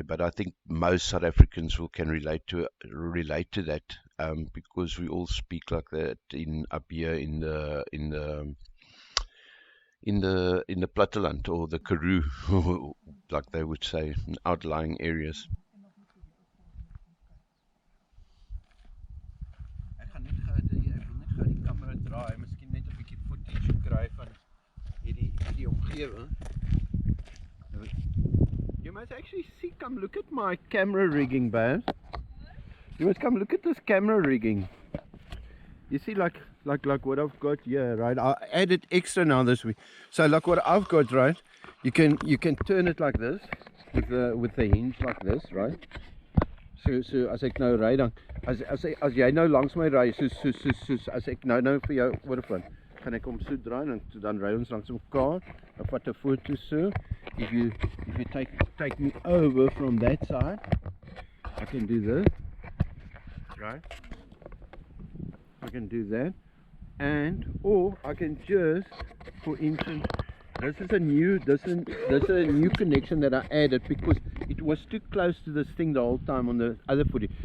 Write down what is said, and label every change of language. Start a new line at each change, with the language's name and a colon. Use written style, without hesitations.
English: But I think most South Africans can relate to that, because we all speak like that up here in the platteland, or the Karoo, like they would say, in outlying areas.
Afrikaans: Ek wil net gou die kamera draai, miskien net 'n bietjie footage kry van hierdie omgewing.
English: You must actually see, come look at my camera rigging, babes. You must come look at this camera rigging. You see, like what I've got here, right? I added extra now this week. So like what I've got, right? You can turn it like this with the hinge like this, right?
Afrikaans: So as ek nou ry dan as jy nou langs my ry, soos as ek nou vir jou oorvlieg, gaan ek hom so draai en dan ry ons langs mekaar. Dan vat 'n foto so.
English: If you take me over from that side, I can do this, right? I can do that, or I can just, for instance, this is a new connection that I added because it was too close to this thing the whole time on the other footage.